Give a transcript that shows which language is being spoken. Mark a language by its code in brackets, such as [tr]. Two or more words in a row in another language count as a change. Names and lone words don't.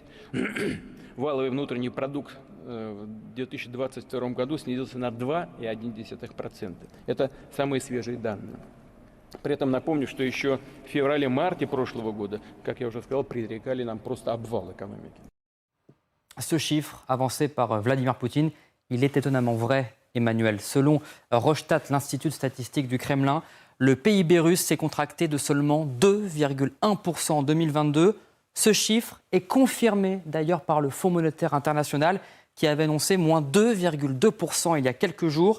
[ru] Валовый внутренний продукт в 2022 году снизился на 2,1%. Это самые свежие данные. При этом напомню, что еще в феврале-марте прошлого года, как я уже сказал, предрекали нам просто обвал экономики. [fr] Ce chiffre avancé par Vladimir Poutine, il est étonnamment vrai, Emmanuel. Selon Rochtat, l'Institut de statistique du Kremlin, le PIB russe s'est contracté de seulement 2,1% en 2022. Ce chiffre est confirmé d'ailleurs par le Fonds monétaire international qui avait annoncé moins 2,2% il y a quelques jours.